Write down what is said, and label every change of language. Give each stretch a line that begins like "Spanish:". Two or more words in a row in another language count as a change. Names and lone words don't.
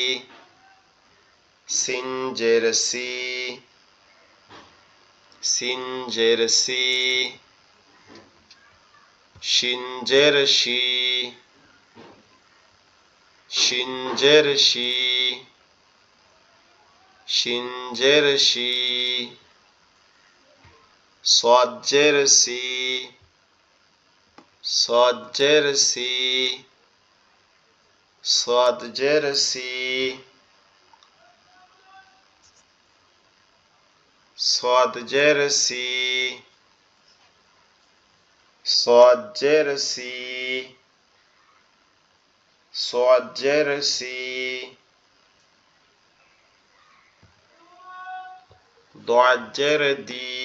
Bangla: সিনজের সি, সিনজের সি, শিনজের শি, শিনজের শি, শিনজের শি, সজ্জের সি, সজ্জের সি, সজ্জের সি, সজ্জের সি, সজ্জের সি, সজ্জের সি, দজ্জের দি,